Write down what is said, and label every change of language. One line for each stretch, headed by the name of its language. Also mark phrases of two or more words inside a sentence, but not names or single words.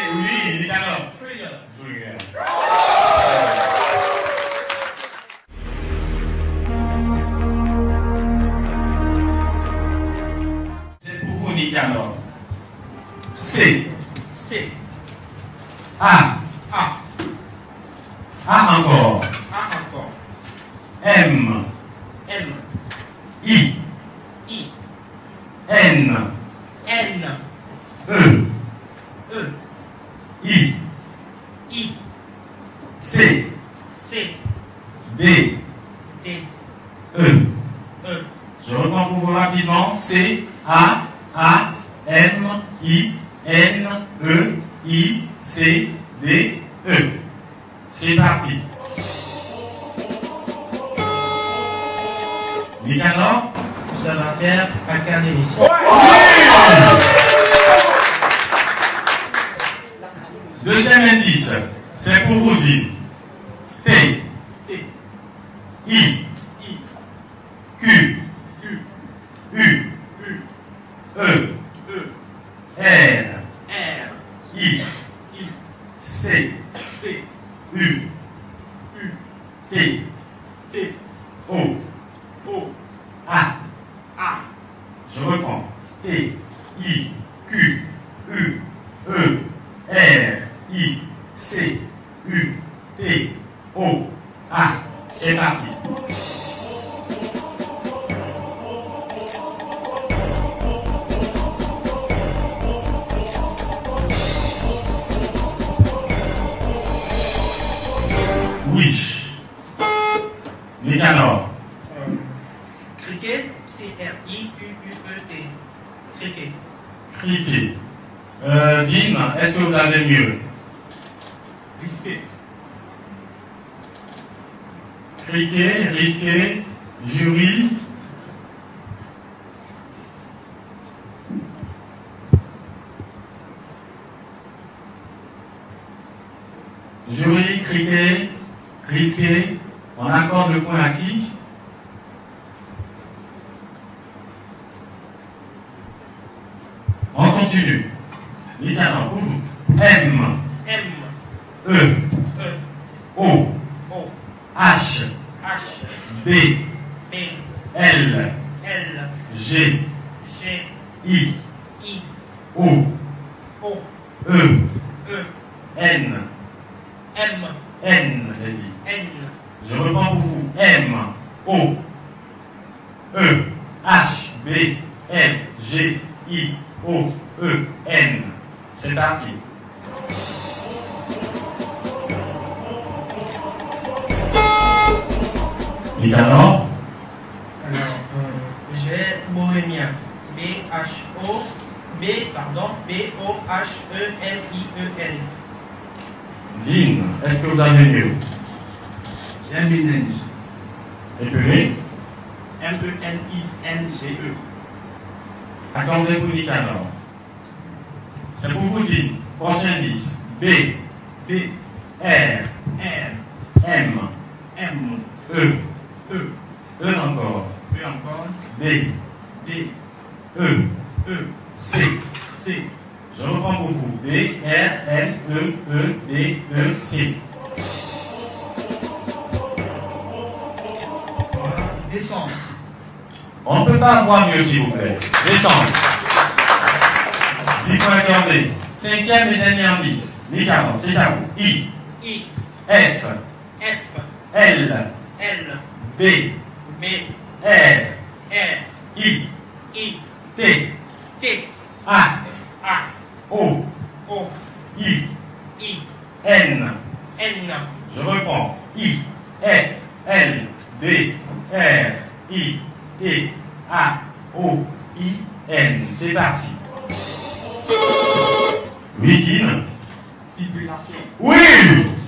French: Oui, Nicanor. Thriller. C'est pour vous, Nicanor. C. C. A. A. A encore. A encore. M. M. I. I. N. N. E. E. I. I. C. C. D. D. E. E. Je reprends pour vous rapidement. C. A. A. M. I. N. E. I. C. D. E. C'est parti. Nicanor? Ça va faire académicien. Deuxième indice, c'est pour vous dire T, I, Q, U, E, R, I, C, U, T, O, A. Je reprends. T, I, Q, U, E, R, I, C, U, T, O, A. C'est parti. Oui. Nicanor. Cricket, C-R-I-Q-U-E-T. Cricket. Cricket. Dean, est-ce que vous avez mieux? Risqué. Cricket, risqué, jury. Jury, cricket, risqué. On accorde le point à qui? On continue. Nicanor, pour vous. M. E. O. H. B. L. G. I. O. E. N. N, j'ai dit. Je reprends pour vous. M. O. E. H. B. L. G. I. O. E. N. C'est parti. Nicanor. Alors, j'ai bohémien. B-O-H-E-L-I-E-N. Dean, est-ce que vous avez mieux? J'ai un ménage. Épelé. M-E-N-I-N-G-E. Accordez pour Nicanor. C'est pour vous dire. Prochain indice. B. R. M. E. E encore. D. E. C. Je reprends pour vous. D, R, M, E, D, E, C. Descendre. On ne peut pas avoir mieux, s'il vous plaît. Descendre. 10 points accordés. Cinquième et dernier indice. Nicanor, c'est à vous. I. F. L. B. R. I. T. A. O. I. N. Je reprends. I. F. L. B. R. I. T. A. O. I. N. C'est parti. Oui, Dean. Fibrillation. Oui!